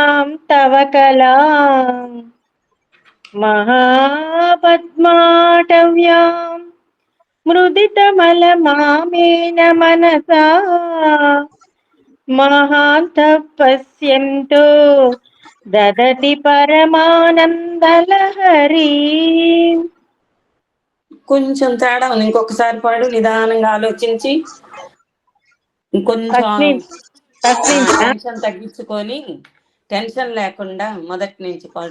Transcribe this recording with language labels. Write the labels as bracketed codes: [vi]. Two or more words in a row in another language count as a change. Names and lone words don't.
[sa] तव कलाम् महापद्माटव्याम् मृदितमलमामेन मनसा महान्तः पश्यन्तो ददति పరమానందలహరి. [te] కొంచెం తేడా ఉంది, ఇంకొకసారి పాడు నిదానంగా ఆలోచించి. ఇంకొంచెం టెన్షన్ తగ్గించుకొని, టెన్షన్ లేకుండా మొదటి నుంచి పాడు.